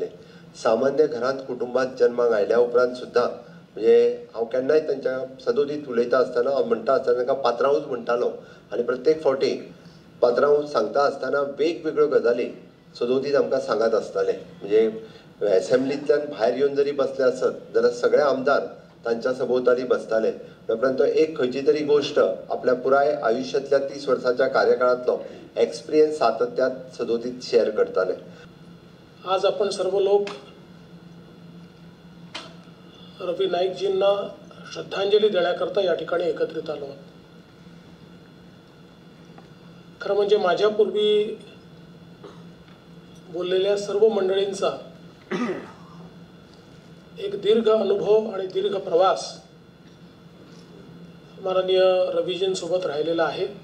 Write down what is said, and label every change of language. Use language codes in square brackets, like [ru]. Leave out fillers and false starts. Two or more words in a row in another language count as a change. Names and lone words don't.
[kok] सामान्य घरांत कुटुंबात जन्माक आयल्या उपरांत सुद्दां म्हणजे हांव केन्नाय तांच्या सदोदीत उलयता आसतना हांव म्हणटा आसतना तांकां पात्रांवूच म्हणटालो आनी प्रत्येक फावटी पात्रांव सांगता आसतना वेगवेगळ्यो गजाली सदोदीत आमकां सांगत आसताले। म्हणजे एसेंब्लींतल्यान भायर येवन जरी बसले आसत जाल्यार सगळे आमदार तांच्या सभोवताली बसताले। उपरांत एक खंयची तरी गोश्ट आपल्या पुराय आयुश्यांतल्या 30 वर्सांच्या कार्यकाळांतलो एक्सपिरियन्स सातत्यान सदोदीत शेअर करताले। [mr] आज आपण सर्व लोक रवी नाईकजींना श्रद्धांजली देण्याकरता या ठिकाणी एकत्रित आलो आहोत। खरं म्हणजे माझ्यापूर्वी बोललेल्या सर्व मंडळींचा एक दीर्घ अनुभव आणि दीर्घ प्रवास माननीय रवीजींसोबत राहिलेला आहे।